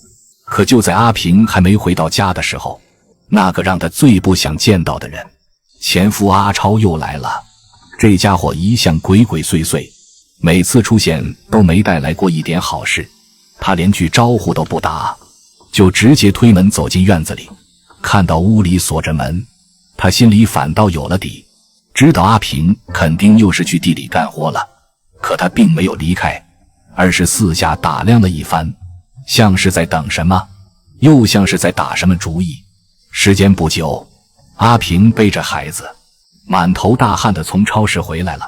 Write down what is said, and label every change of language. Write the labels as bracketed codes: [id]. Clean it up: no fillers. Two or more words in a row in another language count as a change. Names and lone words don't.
[zh] 可就在阿平還沒回到家的時候，那個讓他最不想見到的人，前夫阿超又來了。這家伙一向鬼鬼祟祟，每次出現都沒帶來過一點好事。他連句招呼都不打，就直接推門走進院子裡。看到屋裡鎖着門，他心裡反倒有了底，知道阿平肯定又是去地裡幹活了。可他並沒有離開，而是四下打量了一番，像是在等什麼，又像是在打什麼主意。時間不久，阿平背着孩子滿頭大汗地從超市回來了。